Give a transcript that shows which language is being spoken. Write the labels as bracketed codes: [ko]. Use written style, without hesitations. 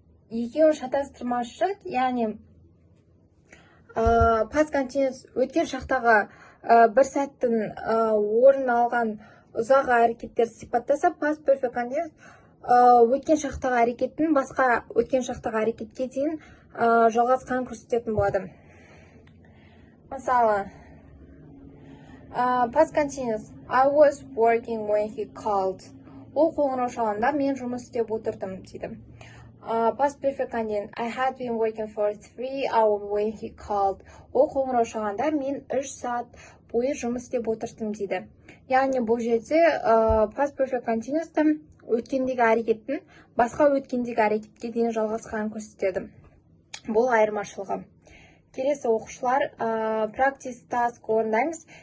[kk] Екеуін шатастырмас үшін, яғни past continuous өткен шақтағы бір сәттің орын алған ұзақ әрекеттер сипаттаса, past perfect continuous өткен шақтағы әрекеттің басқа өткен шақтағы әрекетке дейін жалғасқанын көрсететін болады. Мысалы, [en] past continuous, I was working when he called. [kk] Ол қоңырау шалғанда мен жұмыс істеп отырдым дейді. [en] Past perfect continuous, I had been working for 3 hours when he called. [kk] Ол қоңырау шалғанда мен 3 сағат бойы жұмыс істеп отырдым дейді. Яғни бұл жерде past perfect continuous'та өткендегі әрекеттің басқа өткендегі әрекетке дейін жалғасқанын көрсетеді. Бұл айырмашылығы. Келесі оқушылар practice task орындаймыз.